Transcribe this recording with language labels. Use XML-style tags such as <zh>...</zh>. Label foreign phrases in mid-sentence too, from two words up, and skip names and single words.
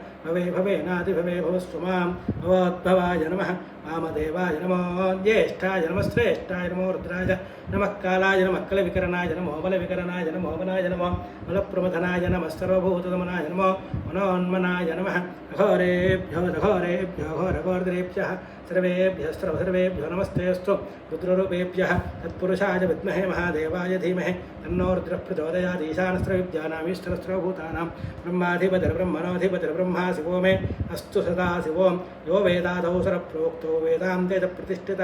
<sa>భవే భవేనాదిభవే భవస్వ మాం భవోద్భవాయ నమః వామదేవాయ నమో జ్యేష్ఠాయ నమః శ్రేష్ఠాయ నమో రుద్రాయ నమః కాలాయ నమః కలవికరణాయ నమో బలవికరణాయ నమో బలాయ నమో బలప్రమథనాయ నమః సర్వభూతదమనాయ నమో మనోన్మనాయ నమః అఘోరేభ్యో ఘోరేభ్యో ఘోరఘోరదరేభ్యః सर्वेभ्यो नमस्तेऽस्तु रुद्ररूपेभ्यः तत्पुरुषाय विद्महे महादेवाय धीमहि तन्नो रुद्रः प्रचोदयात् ईशानस्त्रविद्यानामीश्वरस्त्रभूतानां ब्रह्माधिपतिर्ब्रह्मणोऽधिपतिर्ब्रह्मा शिवो मे अस्तु सदा शिवो यो वेदादौ सरप्रोक्तो वेदान्ते च प्रतिष्ठितः</sa>